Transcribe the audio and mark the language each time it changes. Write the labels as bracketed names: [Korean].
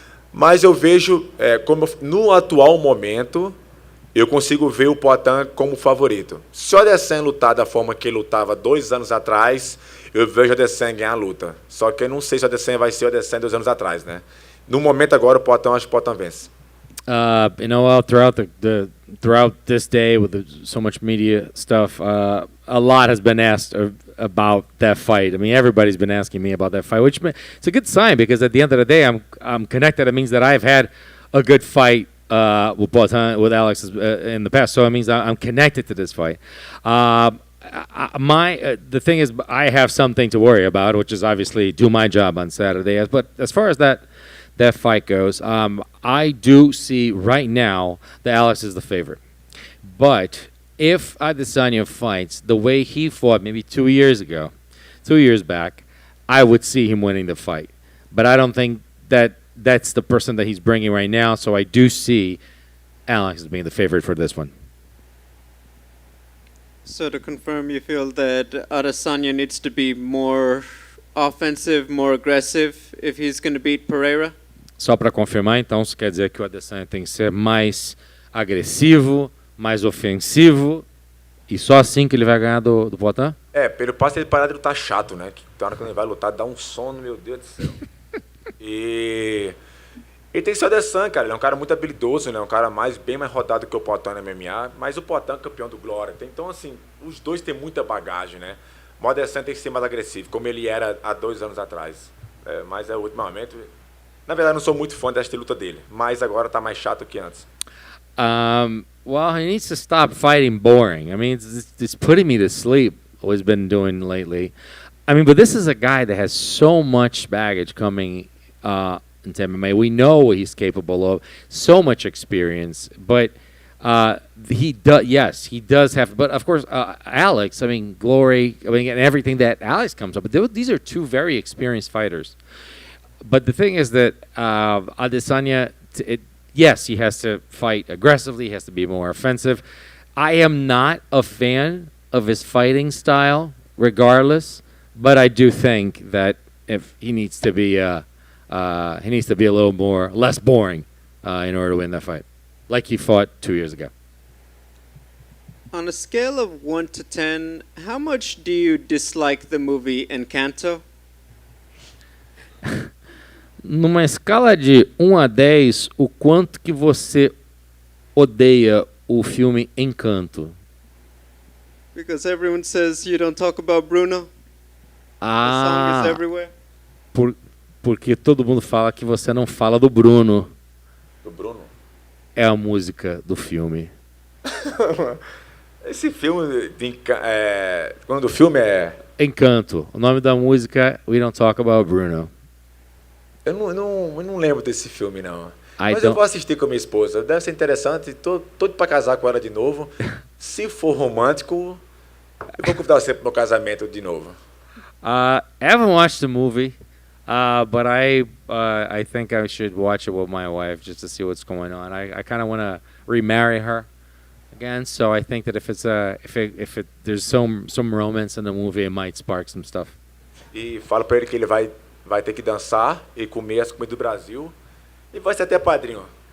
[Portuguese] Mas eu vejo, no atual momento, eu consigo ver o Poatan como favorito. Se o Adesanya lutar da forma que ele lutava 2 anos atrás, eu vejo o Adesanya ganhar a luta. Só que eu não sei se o Adesanya vai ser o Adesanya 2 anos atrás, né? No momento agora, o Poatan, acho que o Poatan vence. [English] Throughout this day with so much media stuff, a lot has been asked about that fight. I mean, everybody's been asking me about that fight, which it's a good sign because at the end of the day, I'm connected. It means that I've had a good fight with Alex in the past, so it means I'm connected to this fight. The thing is, I have something to worry about, which is obviously do my job on Saturday. But as far as that fight goes, I do see right now that Alex is the favorite. But if Adesanya fights the way he fought maybe 2 years back, I would see him winning the fight. But I don't think that's the person that he's bringing right now, so I do see Alex as being the favorite for this one. So to confirm, you feel that Adesanya needs to be more offensive, more aggressive if he's going to beat Pereira? [Portuguese] Só para confirmar, então, isso quer dizer que o Adesanya tem que ser mais agressivo, mais ofensivo, e só assim que ele vai ganhar do Poatan? Pelo passo ele parar de lutar chato, né? Que na hora que ele vai lutar, dá um sono, meu Deus do céu. E ele tem que ser o Adesanya, cara. Ele é um cara muito habilidoso, né? Um cara bem mais rodado que o Poatan no MMA, mas o Poatan é campeão do Glória. Então, assim, os dois têm muita bagagem, né? O Adesanya tem que ser mais agressivo, como ele era há 2 anos atrás. Mas ultimamente... Na verdade, não sou muito fã desta luta dele, mas agora tá mais chato que antes. [English] Well, he needs to stop fighting boring. I mean, it's putting me to sleep, what he's been doing lately. I mean, but this is a guy that has so much baggage coming into MMA. We know what he's capable of, so much experience, but he does have, but of course, Alex, I mean, Glory, I mean, and everything that Alex comes up with, these are two very experienced fighters. But the thing is that Adesanya, yes, he has to fight aggressively. He has to be more offensive. I am not a fan of his fighting style, regardless. But I do think that if he needs to be a little less boring in order to win that fight, like he fought 2 years ago. On a scale of 1 to 10, how much do you dislike the movie Encanto? [Portuguese] Numa escala de 1 a 10, o quanto que você odeia o filme Encanto? [English] Because everyone says you don't talk about Bruno. The song is everywhere. [Portuguese] Porque todo mundo fala que você não fala do Bruno. Do Bruno? É a música do filme. Esse filme, quando o filme é... Encanto. O nome da música é We Don't Talk About Bruno. Eu não lembro desse filme, não. Mas eu vou assistir com a minha esposa. Deve ser interessante. Tô para casar com ela de novo. Se for romântico, eu vou convidar você para o meu casamento de novo. [English] I haven't watched the movie, but I think I should watch it with my wife just to see what's going on. I kind of want to remarry her again, so I think that if there's some romance in the movie, it might spark some stuff. [Portuguese] E fala para ele que ele vai ter que dançar e comer as comidas do Brasil e vai ser até padrinho.